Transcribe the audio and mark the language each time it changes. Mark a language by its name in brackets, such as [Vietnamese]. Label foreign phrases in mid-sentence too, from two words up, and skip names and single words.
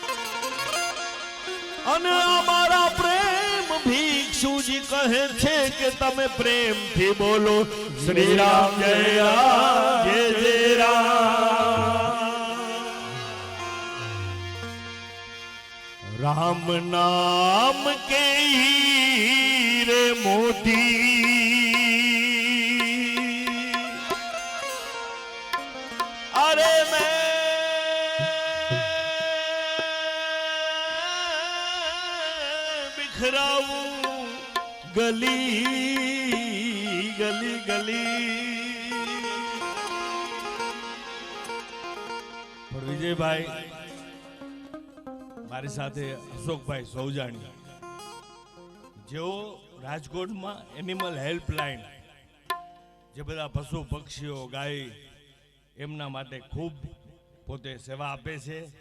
[Gujarati] અને અમારા પ્રેમ ભિક્ષુજી કહે છે કે તમે પ્રેમથી બોલો શ્રી રામ જય રામ જય જય રામ. [Hindi] राम नाम के हीरे मोती. अरे मैं बिखराऊं गली गली गली. [Gujarati] પણ વિજયભાઈ મારી સાથે અશોકભાઈ સૌજાણી જેઓ રાજકોટમાં એનિમલ હેલ્પલાઇન જે બધા પશુ પક્ષીઓ ગાય એમના માટે ખૂબ પોતે સેવા આપે છે.